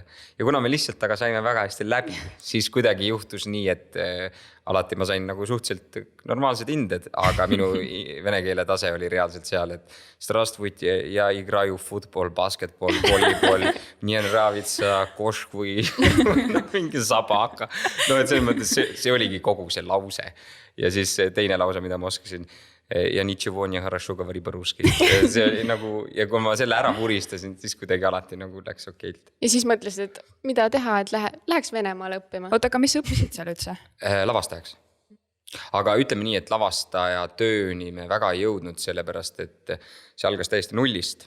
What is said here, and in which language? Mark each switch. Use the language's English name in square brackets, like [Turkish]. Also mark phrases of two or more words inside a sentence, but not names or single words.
[Estonian] Ja kuna me lihtsalt aga saime väga hästi läbi, siis kuidagi juhtus nii, et alati ma sain nagu suhteliselt normaalsed hinded, aga minu vene keele tase oli reaalselt seal, et [Russian] Здрасьте, я играю футбол, баскетбол, волейбол, мне нравится, кошка [Estonian] või mingi sabaka. No et selles mõttes see oligi kogu see lause. [Russian] Ja siis teine lause, mida ma oskasin, я ничего не хорошо говори по-русски. [Estonian] See oli nagu, ja kui ma selle ära puristasin, siis kuidagi alati nagu läks okeilt. Ja siis mõtlesid, et mida teha, et läheks Venemaale õppima? Oota, aga mis õppisid seal üldse? Lavastajaks. Aga ütleme nii, et lavastaja tööni me väga ei jõudnud, sellepärast, et see algas täiesti nullist.